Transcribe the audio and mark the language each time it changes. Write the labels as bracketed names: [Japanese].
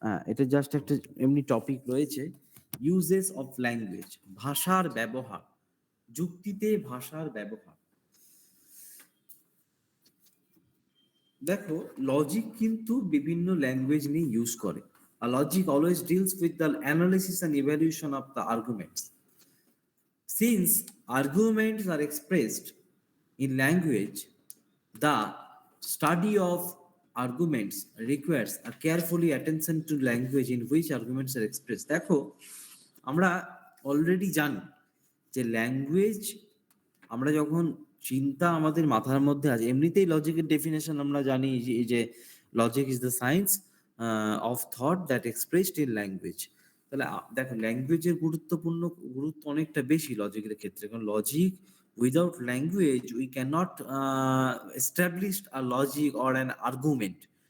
[Bangla] এটা জাস্ট একটা এমনি টপিক রয়েছে, [English] uses of language, [Bangla] ভাষার ব্যবহার, যুক্তিতে ভাষার ব্যবহার। দেখো লজিক কিন্তু বিভিন্ন ল্যাঙ্গুয়েজ নিয়ে ইউজ করে। [English] আর logic always deals with the analysis and evaluation of the arguments. Since arguments are expressed in language, the study of arguments requires a carefully attention to language in which arguments are expressed. [Bangla] দেখো আমরা already জানি যে language, আমরা যখন চিন্তা আমাদের মাথার মধ্যে আছে, এমনিতেই লজিকের ডেফিনেশন আমরা জানি যে [English] Logic is the science of thought that expressed in language. [Bangla] তাহলে দেখো ল্যাঙ্গুয়েজের গুরুত্ব অনেকটা বেশি লজিকের ক্ষেত্রে, কারণ [English] Logic without language we can not establish a logic or an argument.